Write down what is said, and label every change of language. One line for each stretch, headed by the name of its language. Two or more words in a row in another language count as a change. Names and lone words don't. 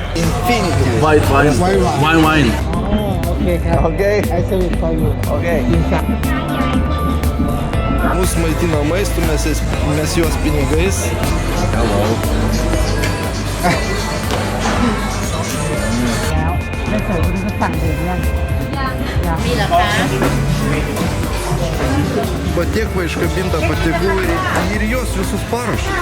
English: Infinity. White wine. Wine. Okay. I sell it for you. Okay.
Lithuanian: Mūsų maitina maistu, mes juos pinigais. Hello. Patiekva iškabinta patiekų ir jos visus parašo.